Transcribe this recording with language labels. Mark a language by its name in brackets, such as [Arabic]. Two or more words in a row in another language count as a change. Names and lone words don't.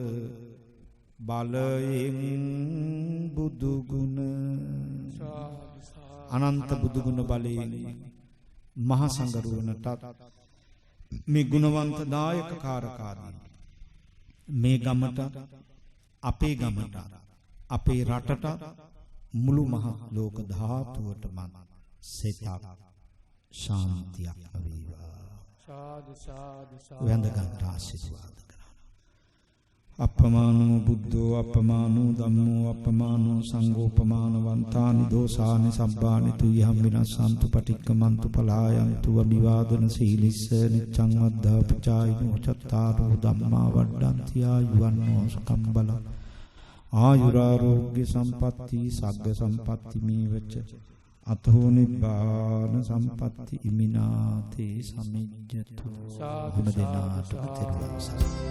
[Sinhala] බලයෙන් බුදු ගුණ අනන්ත බුදු ගුණ බලයෙන් මහා සංඝරුවනටත් මේ ගුණවන්ත දායක කාරකාදී මේ ගමට අපේ ගමට අපේ රටට මුළු මහ ලෝක ධාතුවටම සිතක් ශාන්තියක් වේවා සාදු සාදු වන්දගත් ආශිර්වාද [Pali] කරනවා අපමානෝ බුද්ධෝ අපමානෝ ධම්මෝ අපමානෝ සංඝෝ අපමානවන්තානි දෝසානි සබ්බානි තුයහම් විනස්සන්තු පටික්කමන්තු පලායන්තු අභිවාදන සීලිස්ස නිච්ඡං වද්ධා පචායිනෝ චත්තාරෝ ධම්මා වඩ්ඩන්ති ආයුවන්නෝ සුඛං බලං ආයුරාෝග්‍ය සම්පatti සග්ග සම්පatti මේවච අතෝ නිබ්බාන සම්පatti ඉමිනාතේ සමිජ්ජතු [Sinhala] හැම දිනාටම තෙරුවන් සරණයි